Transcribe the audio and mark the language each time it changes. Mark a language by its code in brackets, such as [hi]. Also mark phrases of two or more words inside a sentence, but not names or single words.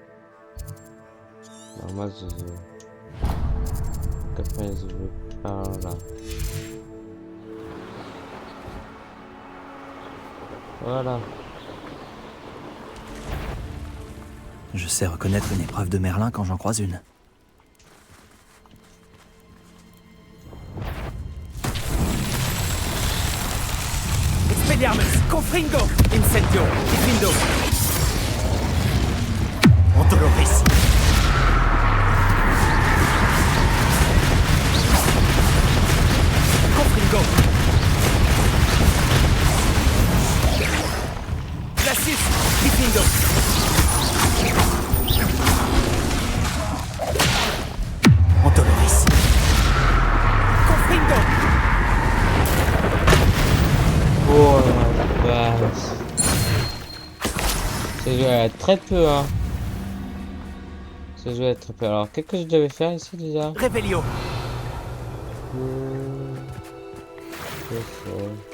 [fr] Alors moi je... Qu'après je vais par là. Voilà. Je sais reconnaître une épreuve de Merlin quand j'en croise une. Expelliarmus. Confringo. Incendio. Diffindo. Ontoloris. Confringo. Glacius. Diffindo. Ontoloris. Confringo. Oh la vache. C'est joué à très peu, hein. C'est joué à très peu. Alors, qu'est-ce que je devais faire ici déjà? Revelio. C'est ça.